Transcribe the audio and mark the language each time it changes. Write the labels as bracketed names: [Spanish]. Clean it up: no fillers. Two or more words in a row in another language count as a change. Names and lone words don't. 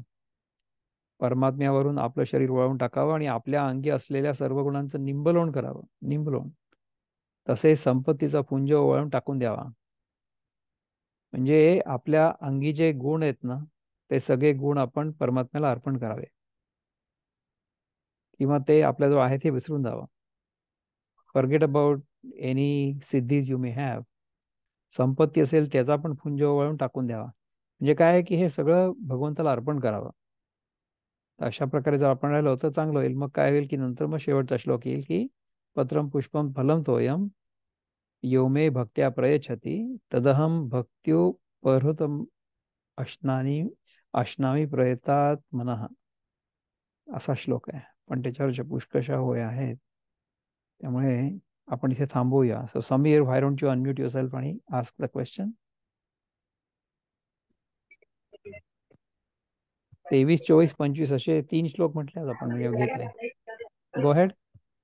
[Marathi] परमात्म्यावरून आपलं शरीर वळवून टाकावं आणि आपल्या अंगी असलेल्या सर्व गुणांचं निंबलोण करावं. निंबलोण. तसेच संपत्तीचा पुंज वळवून टाकून द्यावा. म्हणजे आपल्या अंगी जे गुण आहेत ना, ते सगळे गुण आपण परमात्म्याला अर्पण करावे किंवा ते आपल्याजवळ आहे ते विसरून जावं. [English] Forget about any siddhis you may have. [Marathi] संपत्ती असेल त्याचा पण पुंज वळून टाकून द्यावा. म्हणजे काय आहे की हे सगळं भगवंताला अर्पण करावं. अशा प्रकारे जर आपण राहिलो तर चांगलं होईल. मग काय होईल की नंतर मग शेवटचा श्लोक येईल की [Sanskrit] पत्रम पुष्पम फलम तोयम यो मे भक्त्या प्रयच्छति तदहम भक्त्युपहृतम अश्नामी प्रयतात मनः. [Marathi] असा श्लोक आहे, पण त्याच्यावर पुष्कशा होय आहेत. त्यामुळे आपण इथे थांबूया. [English] So Sameer, why don't you unmute yourself आणि ask the question. [Marathi] 23, 24, 25 असे 3 श्लोक म्हटले आपण म्हणजे घेतले.